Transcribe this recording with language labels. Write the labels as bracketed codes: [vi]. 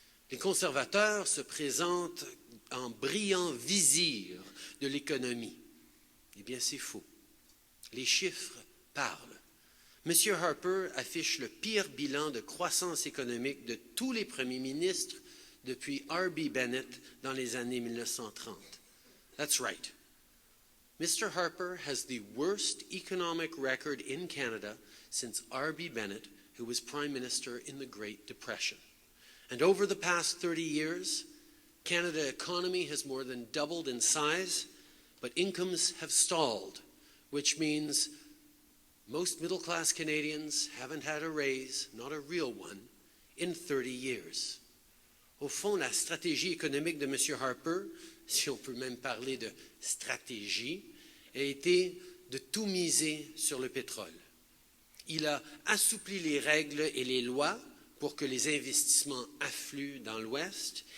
[fr] Les conservateurs se présentent en brillant vizir de l'économie. Eh bien, c'est faux. Les chiffres parlent. M. Harper affiche le pire bilan de croissance économique de tous les premiers ministres depuis R.B. Bennett dans les années 1930. [en] That's right. Mr. Harper has the worst economic record in Canada since R.B. Bennett, who was Prime Minister in the Great Depression. And over the past 30 years, Canada's economy has more than doubled in size, but incomes have stalled, which means most middle-class Canadians haven't had a raise, not a real one, in 30 years. [fr] Au fond, la stratégie économique de M. Harper, si on peut même parler de stratégie, a été de tout miser sur le pétrole. Il a assoupli les règles et les lois pour que les investissements affluent dans l'Ouest.